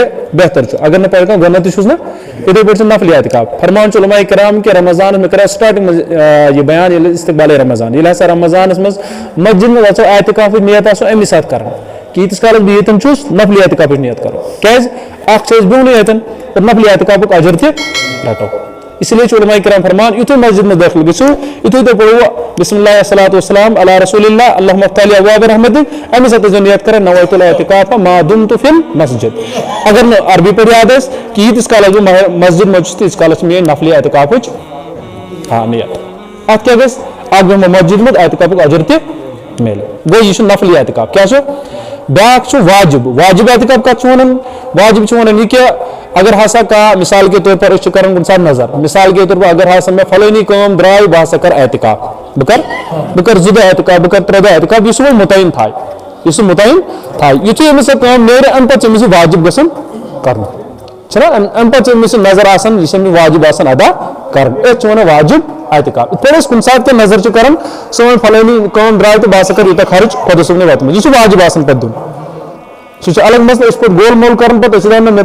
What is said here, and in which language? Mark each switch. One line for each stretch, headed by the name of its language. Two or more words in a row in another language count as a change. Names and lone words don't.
Kashmiri: بہتر چھُ اگر نہٕ پرِ کانٛہہ گۄڈنیٚتھٕے چھُس نا یِتھے پٲٹھۍ چھُ نفلی اعتکاف فرماوان چھُ علماء کرام کہِ رمضانس مےٚ کریاو سٹاٹنگ منٛز یہِ بیان ییٚلہِ استقبالے رمضان ییٚلہِ ہسا رمضانس منٛز مسجد منٛز اژو اعتکافٕچ نیت آسو امی ساتہٕ کران کہِ ییٖتِس کالس بہٕ ییٚتٮ۪ن چھُس نفلی اعتکافٕچ نیت کرو کیٛازِ اکھ چھِ أسۍ بیٚہنٕے ییٚتٮ۪ن اور نفلی اعتکافُک اجر تہِ رٹو
Urdu: اسی لیے
Kashmiri: چھُ علماء کرام فرمان یِتھُے مسجد منٛز دٲخل گژھِو یِتھُے تُہۍ پٔرِو
Arabic: بسم اللہ والصلاۃ والسلام علی رسول اللہ اللہم افتح لی ابواب رحمتک
Kashmiri: امی ساتہٕ ٲسۍزیو نیت کران
Arabic: نویت الاعتکاف ما دمت فی المسجد
Kashmiri: اگر نہٕ عربی پٲٹھۍ یاد آسہِ کہِ ییٖتِس کالس بہٕ مسجد منٛز چھُس تیٖتِس کالس چھِ میٲنۍ نفلی اعتکافٕچ نیت اتھ کیٛاہ گژھِ اکھ بیٚہمو مسجد منٛز اعتکافُک اجر تہِ میلہِ گوٚو یہِ چھُ نفلی اعتکاف کیٛاہ چھُ بیاکھ چھُ واجب اعتکاف کتھ چھُ ونان واجب چھُ ونان یہِ کہِ اگر ہسا کانٛہہ
Urdu: مثال کے طور پر
Kashmiri: أسۍ چھِ کران کُنہِ ساتہٕ نظر
Urdu: مثال کے طور پر
Kashmiri: اگر ہسا مےٚ فلٲنی کٲم درٛاے بہٕ ہسا کرٕ اعتکاف بہٕ کرٕ 2 دۄہ اعتکاف بہٕ کرٕ 3 دۄہ اعتکاف یُس وۄنۍ مُتعین تھایہِ یِتھُے أمِس سۄ کٲم نیرِ امہِ پتہٕ چھِ أمِس یہِ واجب گژھان کرُن چھُنہ امہِ پتہٕ چھِ أمِس یہِ نظر آسان یہِ چھِ أمِس واجب آسان ادا کرُن أسۍ چھِ ونان واجب اعتکاف یِتھ پٲٹھۍ أسۍ کُنہِ ساتہٕ تہِ نظر چھِ کران سٲنۍ فلٲنی کٲم درٛاے تہٕ بہٕ ہسا کرٕ یوٗتاہ خرٕچ خۄدا صٲبنہِ وَتہِ منٛز یہِ چھُ واجب آسان پتہٕ دیُن سُہ چھُ الگ مسلہٕ أسۍ پٲٹھۍ گول مول کران پتہٕ أسۍ چھِ دپان مےٚ